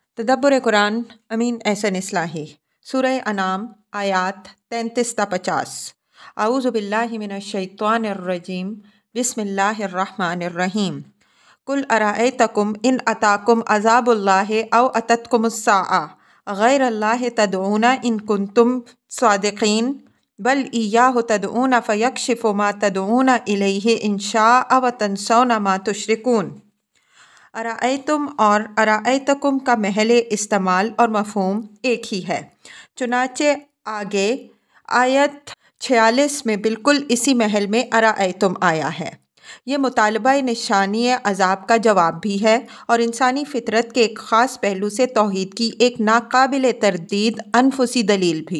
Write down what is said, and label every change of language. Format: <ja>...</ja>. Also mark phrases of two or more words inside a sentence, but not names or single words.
<ur>تدبر قرآن امین احسن اصلاحی سورہ انعام آیات 33 تا 50</ur> <ar>أعوذ بالله من الشيطان الرجيم بسم الله الرحمن الرحيم قل أرأيتكم إن أتاكم عذاب الله أو أتتكم الساعة غير الله تدعون إن كنتم صادقين بل إياه تدعون فيكشف ما تدعون إليه إن شاء وتنسون ما تشركون.</ar> <ur>ارأیتم اور ارأیتکم کا محل استعمال اور مفہوم ایک ہی ہے. چنانچہ آگے آیت 46 میں بالکل اسی محل میں ارأیتم آیا ہے. یہ مطالبہ نشانی عذاب کا جواب بھی ہے اور انسانی فطرت کے ایک خاص پہلو سے توحید کی ایک ناقابل تردید انفسی دلیل بھی.</ur>